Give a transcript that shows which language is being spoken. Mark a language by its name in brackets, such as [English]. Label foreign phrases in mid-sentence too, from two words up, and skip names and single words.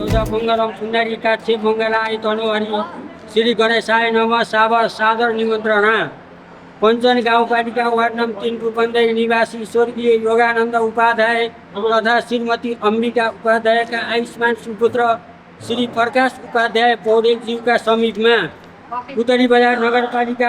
[Sanskrit] मङ्गलम पुण्डरीकाक्षे मङ्गलाय तनुहरि श्री गणेशाय नमः [Nepali] सादर निमन्त्रण। पञ्चन गाउँपालिका वार्ड नम्बर 3 रूपन्देही निवासी स्वर्गीय योगानन्द उपाध्याय तथा श्रीमती अम्बिका उपाध्यायका आयुष्मान सुपुत्र श्री प्रकाश उपाध्याय पौडेलज्यूका समीपमा उत्तरी बजार नगरपालिका